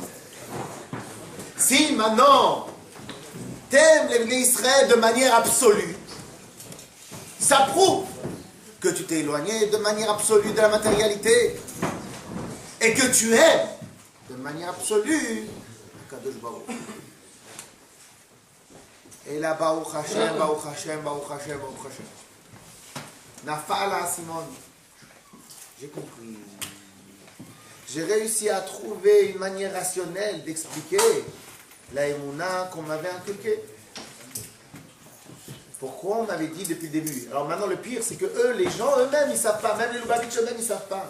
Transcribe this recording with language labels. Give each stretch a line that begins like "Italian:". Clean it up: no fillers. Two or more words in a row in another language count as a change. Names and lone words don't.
French: Si maintenant tu aimes les Bnei Israël de manière absolue, ça prouve que tu t'es éloigné de manière absolue de la matérialité et que tu aimes de manière absolue Kadosh Baruch. Et là,
Hebrew: ברוך השם, ברוך השם, ברוך השם, ברוך השם.
French: Nafala Simon. J'ai compris. J'ai réussi à trouver une manière rationnelle d'expliquer la émouna qu'on m'avait inculquée. Pourquoi on m'avait dit depuis le début? Alors maintenant, le pire, c'est que eux, les gens eux-mêmes, ils ne savent pas. Même les Lubavitch eux-mêmes, ils ne savent pas.